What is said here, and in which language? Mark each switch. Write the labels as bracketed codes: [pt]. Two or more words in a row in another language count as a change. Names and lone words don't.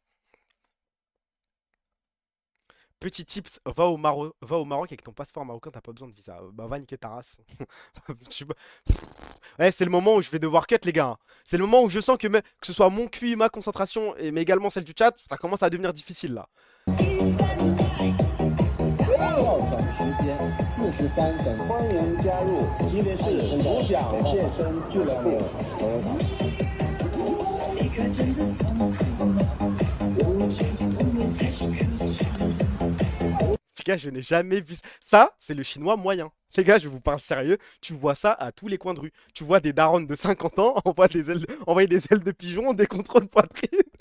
[fr] Petit tips, va au Maroc avec ton passeport marocain, t'as pas besoin de visa. Bah va niquer ta race. Je sais pas. Ouais, c'est le moment où je vais devoir cut les gars, hein. C'est le moment où je sens que ce soit mon QI, ma concentration, mais également celle du chat, ça commence à devenir difficile là. [zh] 要短时间，43等，欢迎加入吉林市独享健身俱乐部。 [fr] Les gars, je n'ai jamais vu ça. Ça, c'est le chinois moyen. Les gars, je vous parle sérieux, tu vois ça à tous les coins de rue. Tu vois des darons de 50 ans envoyer des ailes de pigeon, des contrôles poitrine.